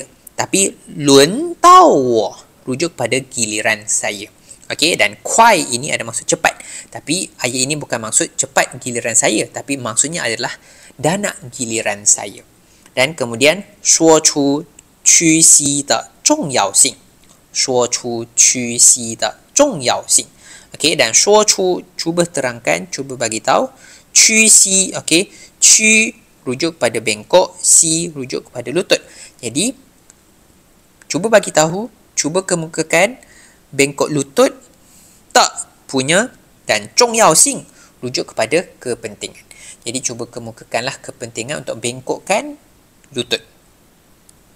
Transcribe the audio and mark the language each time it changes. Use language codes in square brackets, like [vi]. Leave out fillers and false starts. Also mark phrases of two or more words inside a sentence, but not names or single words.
[ms] Tapi [zh] 轮到我 [ms] rujuk pada giliran saya. Okey, dan 快 ini ada maksud cepat. Tapi ayat ini bukan maksud cepat giliran saya, tapi maksudnya adalah dah nak giliran saya. Dan kemudian [zh] 说出屈膝的重要性，说出屈膝的重要性. [ms] Okey, dan 说出 cuba terangkan, cuba bagi tahu. 屈膝, okey, 屈 rujuk pada bengkok, si rujuk kepada lutut. Jadi cuba bagi tahu, cuba kemukakan bengkok lutut tak punya, dan 重要性 rujuk kepada kepentingan. Jadi cuba kemukakanlah kepentingan untuk bengkokkan lutut.